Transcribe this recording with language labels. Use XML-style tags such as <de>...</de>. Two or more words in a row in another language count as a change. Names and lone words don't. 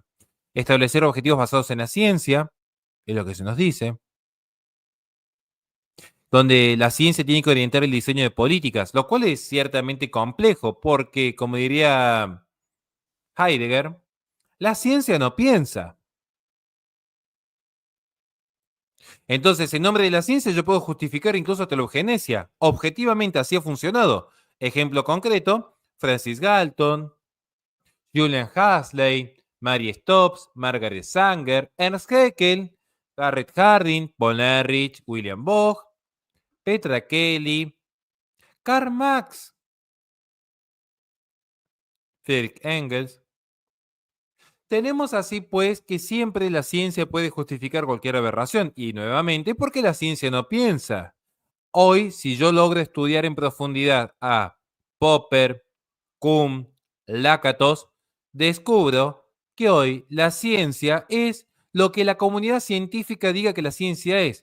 <es>Establecer objetivos basados en la ciencia, es lo que se nos dice, donde la ciencia tiene que orientar el diseño de políticas, lo cual es ciertamente complejo, porque, como diría Heidegger, la ciencia no piensa. Entonces, en nombre de la ciencia, yo puedo justificar incluso hasta la eugenesia. Objetivamente así ha funcionado. Ejemplo concreto, Francis Galton, Julian Huxley, Mary Stopes, Margaret Sanger, Ernst Haeckel, Garrett Hardin, Paul Ehrlich, William Boch, Petra Kelly, Karl Marx, Friedrich Engels. Tenemos así pues que siempre la ciencia puede justificar cualquier aberración y nuevamente porque la ciencia no piensa. Hoy, si yo logro estudiar en profundidad a Popper, Kuhn, Lakatos, descubro que hoy la ciencia es lo que la comunidad científica diga que la ciencia es.</es>